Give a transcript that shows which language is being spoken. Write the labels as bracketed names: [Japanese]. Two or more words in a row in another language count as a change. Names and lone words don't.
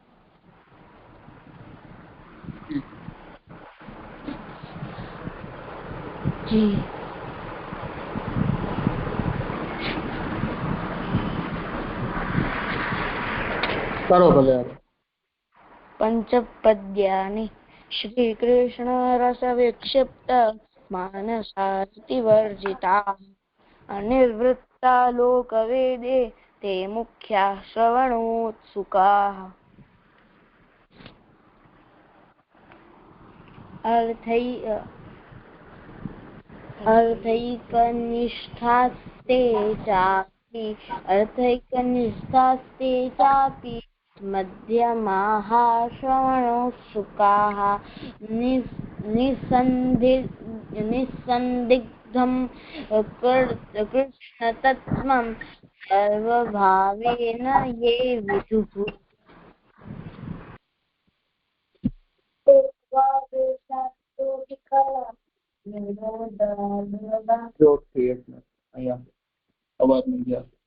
[Gujarati] કરો ભલે. [Sanskrit] पंचपद्यानी श्री कृष्ण रस विक्षिप्त मानसास्ति वर्जिता अनिर्वृत्ता लोकवेदे ते मुख्या श्रवणोत्सुकाः. अर्थैकनिष्ठास्ते चापि मध्यमाः श्रवणोत्सुकाः निस्सन्दिग्धं कृष्णतत्त्वं सर्वभावेन ये विदुः. [Gujarati] અવાજ નહીં ગયા.